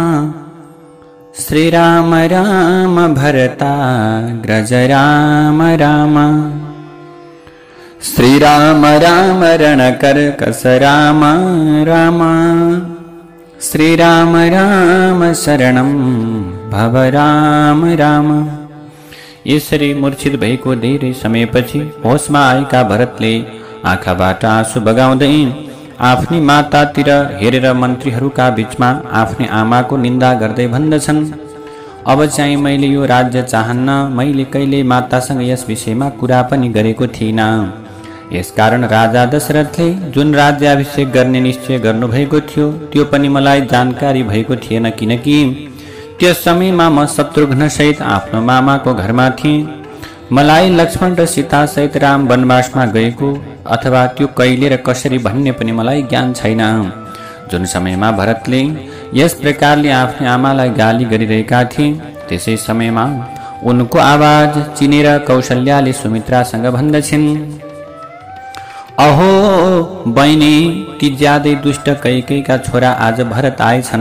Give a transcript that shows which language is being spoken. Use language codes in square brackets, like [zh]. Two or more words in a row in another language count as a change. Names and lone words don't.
[sa] श्रीराम राम भरताग्रज राम राम। श्रीराम राम रणकर्कश राम राम। श्रीराम राम शरणं भव राम राम। [ne] यसरी मूर्छित भएको धेरै समयपछि होसमा आएका भरतले आँखाबाट आँसु बगाउँदै आफ्नी मातातिर हेरेर मन्त्रीहरूका बीचमा आफ्नी आमाको निन्दा गर्दै भन्दछन्, अब चाहिँ मैले यो राज्य चाहन्न। मैले कहिले मातासँग यस विषयमा कुरा पनि गरेको थिइनँ। यसकारण राजा दशरथले जुन राज्याभिषेक गर्ने निश्चय गर्नुभएको थियो त्यो पनि मलाई जानकारी भएको थिएन, किनकि त्यस समयमा म शत्रुघ्न सहित आफ्नो मामाको घरमा थिएँ। मलाई लक्ष्मण र सीता सहित राम वनवासमा गएको अथवा त्यो कहिले र कसरी भन्ने पनि मलाई ज्ञान छैन। जुन समयमा भरतले यस प्रकारले आफ्नो आमालाई गाली गरिरहेका थिए त्यसै समयमा उनको आवाज चिनेर कौशल्याले सुमित्रासँग भन्दछिन्, अहो बहिनी, ती ज्यादै दुष्ट कैकेयीका छोरा आज भरत आएछन्।